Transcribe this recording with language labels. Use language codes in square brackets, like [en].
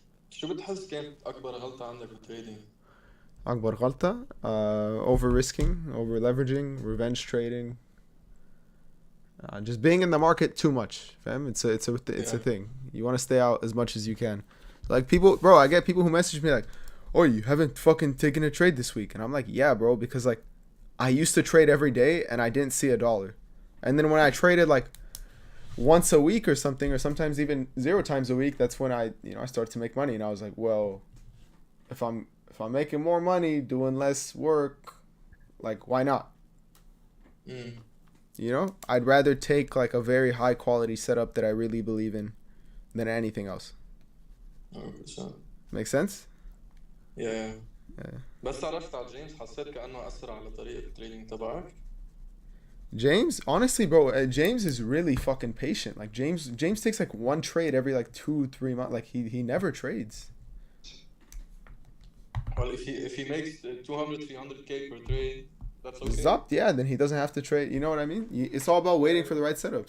[ar] شو بتحس كانت أكبر غلطة عندك بالتريدينج؟ أكبر غلطة. [en] Over risking, over leveraging, revenge trading. Just being in the market too much, fam. It's a thing. You want to stay out as much as you can. Like people, bro, I get people who message me like, "Oh, you haven't fucking taken a trade this week," and I'm like, "Yeah, bro," because like I used to trade every day and I didn't see $1, and then when I traded like once a week or something, or sometimes even 0 times a week, that's when I started to make money, and I was like, well, if I'm making more money doing less work, like why not? You know, I'd rather take like a very high quality setup that I really believe in than anything else. 100%. Make sense? Yeah. Yeah. [ar] بس عرفت على جيمس حسيت كأنه أثر على طريقة التريدينج تبعك. [en] James, honestly, bro, James is really fucking patient. Like James takes like one trade every like 2-3 months. Like he never trades. Well, if he makes 200-300K per trade, that's okay. Zapt, yeah, then he doesn't have to trade. You know what I mean? It's all about waiting for the right setup.